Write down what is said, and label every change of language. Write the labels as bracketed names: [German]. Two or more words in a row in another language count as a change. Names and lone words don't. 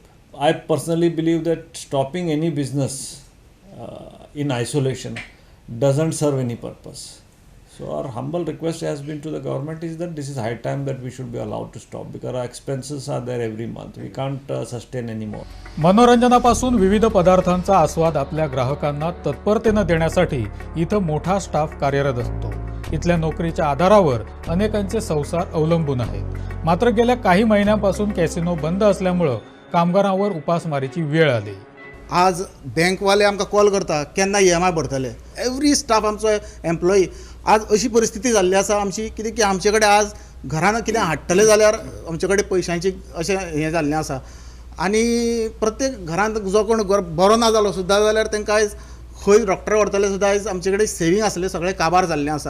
[English] I personally believe that stopping any business in isolation doesn't serve any purpose. So our humble request has been to the government is that this is high time that we should be allowed to stop, because our expenses are there every month. We can't sustain anymore. [Marathi] मनोरंजनापासून विविध पदार्थांचा आस्वाद आपल्या ग्राहकांना तत्परतेनं देण्यासाठी इथं मोठा स्टाफ कार्यरत असतो. इथल्या नोकरीच्या आधारावर अनेकांचे संसार अवलंबून आहेत. मात्र गेल्या काही महिन्यांपासून कॅसिनो बंद असल्यामुळं कामगारांवर उपासमारीची वेळ आली. [Konkani] आज बँकवाले आमकां कॉल करता केन्ना EMI भरतले. [English] every staff [Konkani] आमचो एम्प्लॉई आज अशी परिस्थिती जाल्ली आसा आमची, कितें की आमचे कडेन आज घरान कितें हाडटले जाल्यार आमचे कडेन पयशांची अशें हें जाल्लें आसा. आनी प्रत्येक घरांत जो कोण बरो ना जालो सुद्दां जाल्यार तांकां आयज खंय डॉक्टर व्हरतले सुद्दां आयज आमचे कडेन सेवींग आसलें सगळें काबार जाल्लें आसा.